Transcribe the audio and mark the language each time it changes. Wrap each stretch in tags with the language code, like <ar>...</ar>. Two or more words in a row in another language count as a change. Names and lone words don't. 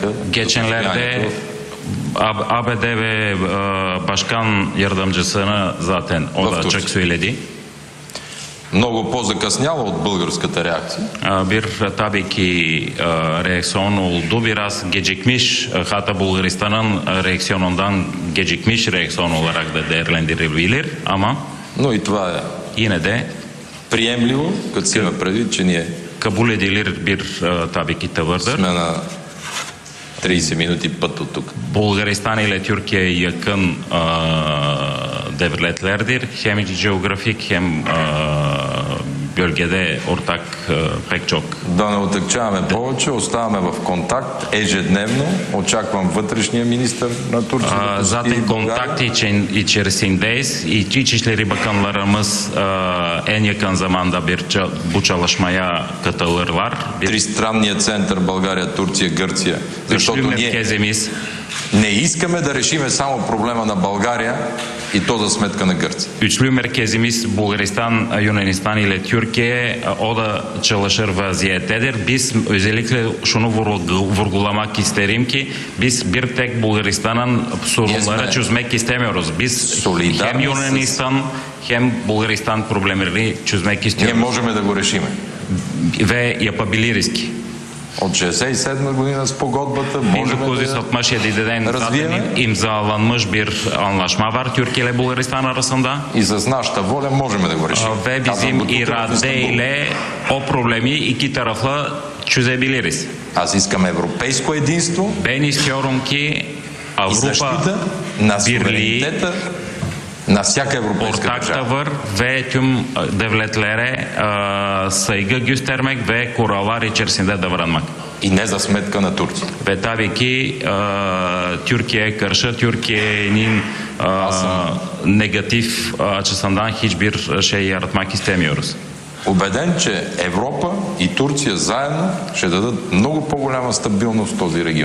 <tr>Geçenlerde ABD ve başkan yardımcısını zaten o da açık söyledi.</tr> <bg>Много по-закъсняла от българската реакция.</bg> <tr>Bir tabii ki reaksiyon oldu. Biraz gecikmiş. Hatta Bulgaristan'ın reaksiyonundan gecikmiş reaksiyon olarak da değerlendirilebilir ama</tr> <bg>Но и това е</bg> <tr>yine de</tr> <bg>приемливо, като си има предвид, че ние</bg> <tr>kabul edilir bir tabii ki tavırdır.</tr> <bg>сме на 30 минути път от тук.</bg> <tr>Bulgaristan ile Türkiye yakın devletlerdir. Hem geografik hem bölgede ortak pek çok.</tr> <bg>Да не отекчаваме повече, оставаме в контакт ежедневно. Очаквам вътрешния министър на Турция.</bg> <tr>Zaten kontak içerisindeyiz. İçişleri Bakanlarımız en yakın zamanda bu çalışmaya katılırlar.</tr> <bg>Тристранния център България, Турция, Гърция. Защото ние не искаме да решиме само проблема на България и то за sметka на Гърция.</bg> <tr>Üçlü merkezimiz Bulgaristan, Yunanistan ile Türkiye, o da çalışır vaziyettedir. Biz özellikle şunu vurgulamak isterim ki biz bir tek Bulgaristan'ın sorunları çözmek istemiyoruz. Biz hem Yunanistan hem Bulgaristan problemlerini çözmek istiyoruz.</tr> <bg>Ние можем да го решиме.</bg> <tr>Ve yapabiliriz ki.</tr> <bg>От 67 година с погодбата можем да</bg> <tr>1967'den zaten imzalanmış bir anlaşma var Türkiye ile Bulgaristan arasında.</tr> <bg>И с нашата воля можем да го решим.</bg> <tr>Ve bizim iradeyle o problemi iki taraflı çözebiliriz.</tr> <bg>Аз искам европейско единство.</bg> <tr>Ben istiyorum ki Avrupa Birliği</tr> <bg>на всяка европейска</bg> <tr>ortak</tr> <bg>държава.</bg> <tr>tavır ve tüm devletlere saygı göstermek ve kurallar içerisinde davranmak.</tr> <bg>И не за сметка на Турция.</bg> <tr>Ve tabii ki Türkiye'ye karşı Türkiye'nin negatif açısından hiçbir şey yaratmak istemiyoruz.</tr> <bg>Убеден, че Европа и Турция заедно ще дадат много по-голяма стабилност в този регион.</bg>